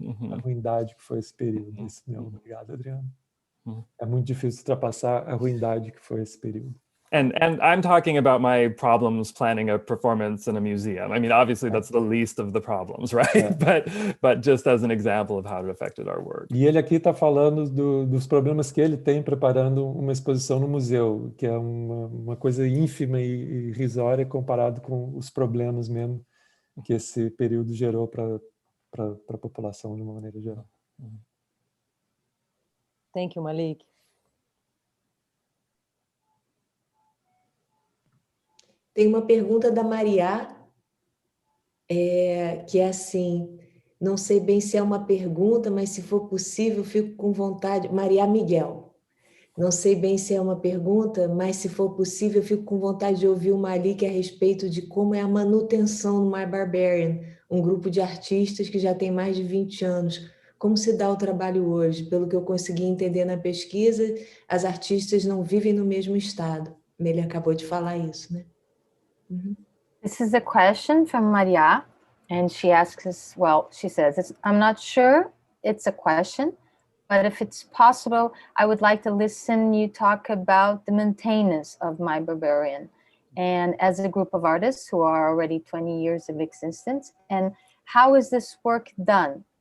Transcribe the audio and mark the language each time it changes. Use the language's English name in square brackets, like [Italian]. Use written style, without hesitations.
[Portuguese] A ruindade que foi esse período. Isso mesmo. Obrigado, Adriano. É muito difícil ultrapassar a ruindade que foi esse período. [English] And I'm talking about my problems planning a performance in a museum. I mean, obviously that's the least of the problems, right? But just as an example of how it affected our work. [Portuguese] E ele aqui está falando dos problemas que ele tem preparando uma exposição no museu, que é uma coisa ínfima e irrisória comparado com os problemas mesmo que esse período gerou para a população de uma maneira geral. [English] Thank you, Malik. [Portuguese] Tem uma pergunta da Maria, que é assim, não sei bem se é uma pergunta, mas se for possível, fico com vontade... Maria Miguel. Não sei bem se é uma pergunta, mas se for possível, fico com vontade de ouvir o Malik a respeito de como é a manutenção no My Barbarian, um grupo de artistas que já tem mais de 20 anos. Como se dá o trabalho hoje? Pelo que eu consegui entender na pesquisa, as artistas não vivem no mesmo estado. Ele acabou de falar isso, né? [English] This is a question from Maria, and she asks us, well, she says, I'm not sure it's a question, but if it's possible, I would like to listen you talk about the maintenance of My Barbarian. And as a group of artists who are already 20 years of existence, and how is this work done?